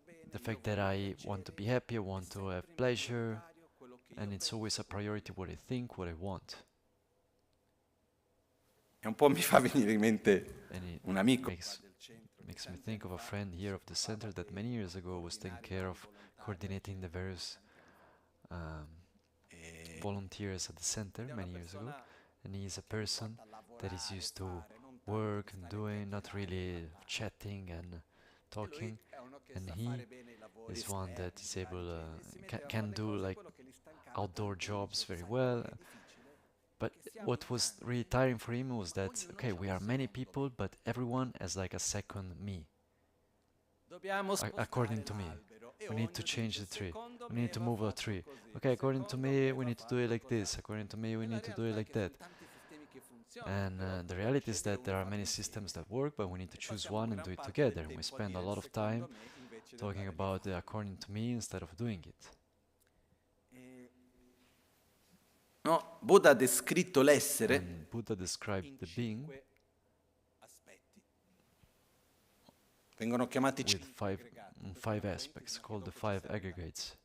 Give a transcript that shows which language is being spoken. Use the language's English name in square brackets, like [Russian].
[English] The fact that I want to be happy, I want to have pleasure, and it's always a priority what I think, what I want. [Italian] E un po' mi fa venire in mente un amico. [English] Makes me think of a friend here of the center that many years ago was taking care of coordinating the various volunteers at the center many years ago, and he is a person that is used to work and doing, not really chatting and talking, and he is one that is able can do like outdoor jobs very well. But what was really tiring for him was that, okay, we are many people, but everyone has like a second me. According to me, we need to change the tree. We need to move a tree. Okay, according to me, we need to do it like this. According to me, we need to do it like that. And the reality is that there are many systems that work, but we need to choose one and do it together. And we spend a lot of time talking about the according to me instead of doing it. [Italian] No, Buddha ha descritto l'essere. [English] And Buddha described the being [Italian] vengono chiamati [English] with five aspects, called the five aggregates.